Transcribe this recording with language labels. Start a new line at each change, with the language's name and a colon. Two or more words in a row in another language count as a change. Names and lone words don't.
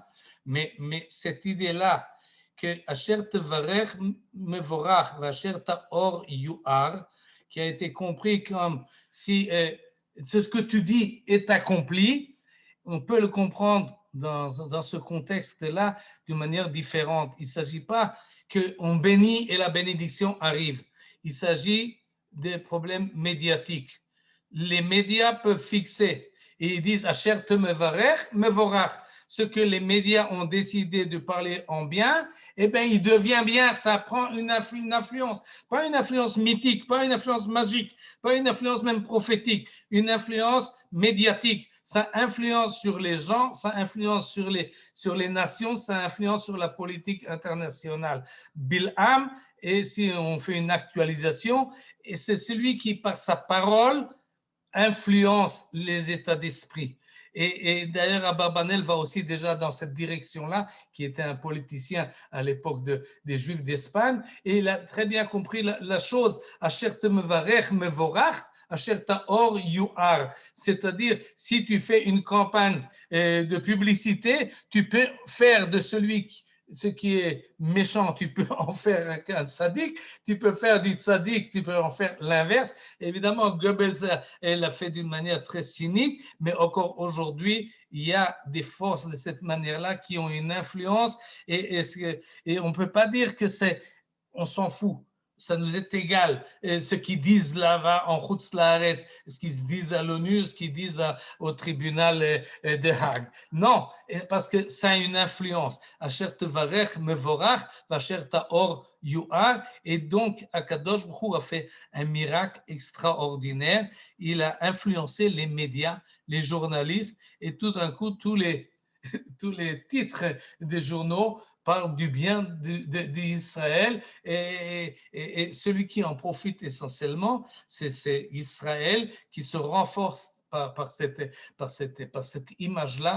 French: Mais cette idée-là, que
Hebrew: אשר תברך מבורך, אשר תאור יואר,
French: qui a été compris comme si ce que tu dis est accompli, on peut le comprendre dans ce contexte-là d'une manière différente. Il ne s'agit pas qu'on bénit et la bénédiction arrive. Il s'agit des problèmes médiatiques. Les médias peuvent fixer et ils disent
Hebrew: אשר תברך מבורך.
French: Ce que les médias ont décidé de parler en bien, eh bien, il devient bien. Ça prend une influence, pas une influence mythique, pas une influence magique, pas une influence même prophétique, une influence médiatique. Ça influence sur les gens, ça influence sur les nations, ça influence sur la politique internationale. Bilham, et si on fait une actualisation, et c'est celui qui, par sa parole, influence les états d'esprit. Et d'ailleurs, Abarbanel va aussi déjà dans cette direction-là, qui était un politicien à l'époque des Juifs d'Espagne, et il a très bien compris la chose.
Hebrew: אשר תברך מבורך, אשר תאור יואר.
French: C'est-à-dire, si tu fais une campagne de publicité, tu peux faire de celui ce qui est méchant, tu peux en faire un tzaddik, tu peux faire du tzaddik, tu peux en faire l'inverse. Évidemment, Goebbels, elle l'a fait d'une manière très cynique, mais encore aujourd'hui, il y a des forces de cette manière-là qui ont une influence et on ne peut pas dire que c'est, on s'en fout. Ça nous est égal. Et ce qu'ils disent là-bas en
Hebrew: חוץ לארץ,
French: ce qu'ils disent à l'ONU, ce qu'ils disent au tribunal de Hague. Non, parce que ça a une influence.
Hebrew: אשר תברך מבורך, ואשר תאור יואר.
French: Et donc,
Hebrew: הקדוש ברוך הוא
French: a fait un miracle extraordinaire. Il a influencé les médias, les journalistes, et tout d'un coup, tous les titres des journaux parlent du bien d'Israël et celui qui en profite essentiellement, c'est Israël qui se renforce par cette image-là.